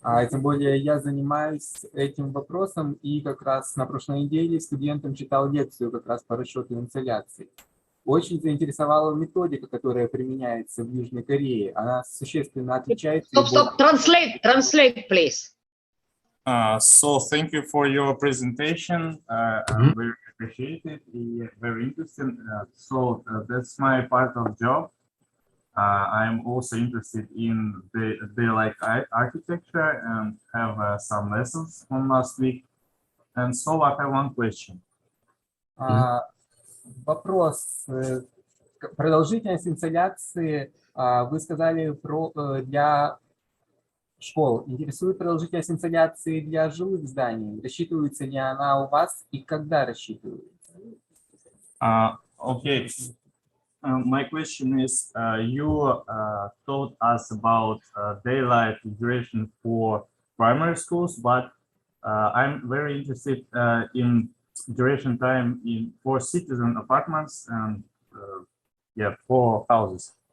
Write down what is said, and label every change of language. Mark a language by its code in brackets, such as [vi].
[ru] Тем более я занимаюсь этим вопросом и как раз на прошлой неделе студентам читал лекцию как раз по расчету инсоляции. Очень заинтересовала методика, которая применяется в Южной Корее. Она существенно отличается... [en] Stop. Translate, please. So thank you for your presentation. I very appreciate it. Very interesting. That's my part of job. I'm also interested in the daylight architecture and have some lessons from last week. And so I have one question. [ru] Вопрос. Продолжительность инсоляции вы сказали для школ. Интересует продолжительность инсоляции для жилых зданий. Рассчитывается ли она у вас и когда рассчитывается? [en] Okay. My question is, you told us about daylight duration for primary schools, but I'm very interested in duration time for citizen apartments and for houses.